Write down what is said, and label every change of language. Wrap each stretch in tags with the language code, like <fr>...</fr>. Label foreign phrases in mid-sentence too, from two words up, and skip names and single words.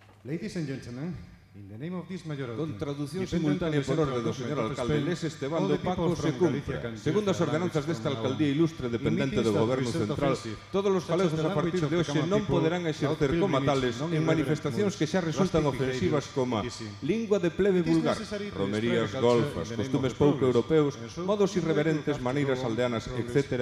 <en>Ladies and gentlemen, in the name of this mayoral</en> <gl>Con traducción simultánea por orde do señor alcalde Les Estebando Paco se cumpre. Segundo as ordenanzas desta alcaldía ilustre dependente do goberno central, todos os galegos a partir de hoxe non poderán exercer como tales en manifestacións que xa resultan ofensivas como lingua de plebe vulgar, romerías golfas, costumes pouco europeos, modos irreverentes, maneiras aldeanas, etc.</gl>